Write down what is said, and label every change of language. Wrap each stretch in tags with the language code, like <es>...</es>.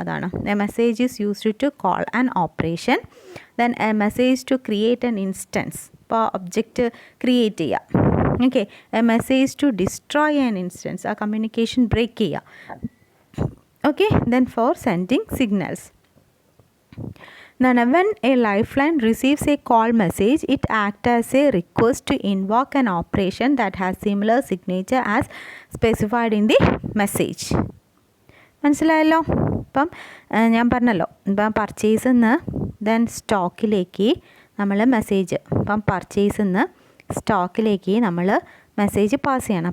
<ml>അതാണ്</ml> <en>A message is used to call an operation. Then a message to create an instance,</en> <ml>ഇപ്പോൾ object create ചെയ്യുക.</ml> <en>okay, a message to destroy an instance,</en> <ml>ആ communication break ചെയ്യുക.</ml> <en>Okay, then for sending signals. Then when a lifeline receives a call message, it acts as a request to invoke an operation that has similar signature as specified in the message.</en> <ml>മനസ്സിലായല്ലോ? ഇപ്പം ഞാൻ പറഞ്ഞല്ലോ, ഇപ്പം പർച്ചേസിൽ നിന്ന് then സ്റ്റോക്കിലേക്ക് നമ്മൾ message, ഇപ്പം പർച്ചേസിൽ നിന്ന് സ്റ്റോക്കിലേക്ക് നമ്മൾ മെസ്സേജ് പാസ് ചെയ്യണം.</ml>